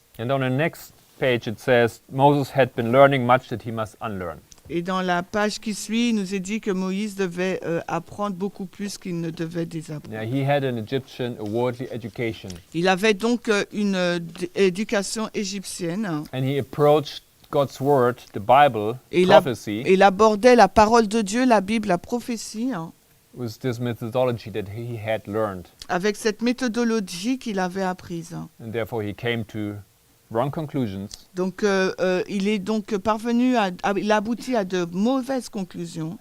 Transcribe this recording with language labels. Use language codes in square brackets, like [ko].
[en] And on the next page it says, Moses had been learning much that he must unlearn. [fr] Et dans la page qui suit, il nous est dit que Moïse devait apprendre beaucoup plus qu'il ne devait désapprendre. [en] Now, he had an Egyptian, a worldly education, [fr] Il avait donc une éducation égyptienne [en] and he approached God's word, the Bible, [fr] et [en] prophecy, [fr] il abordait la parole de Dieu, la Bible, la prophétie, [en] with this methodology that he had learned. [fr] avec cette méthodologie qu'il avait apprise. [en] And therefore he came to wrong conclusions, [fr] Donc il est donc parvenu il a abouti à de mauvaises conclusions